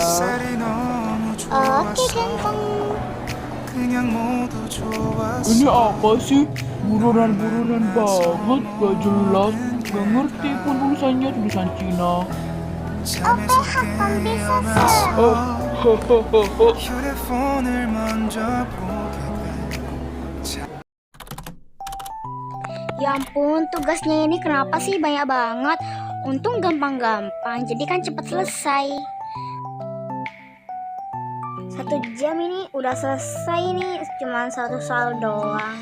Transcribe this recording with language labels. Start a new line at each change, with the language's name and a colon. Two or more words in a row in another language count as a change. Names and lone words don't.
Indonesian: Oke ganteng. Ini apa sih? Burunan-burunan banget, gak jelas. Gak ngerti pun tulisannya tulisan Cina. Oke, hakam bisa sih. Hahaha.
Korean: 휴대폰을 먼저 보게
Indonesian: Ya ampun, tugasnya ini kenapa sih banyak banget? Untung gampang-gampang, jadi kan cepet selesai. 1 jam ini udah selesai nih, cuman 1 soal doang.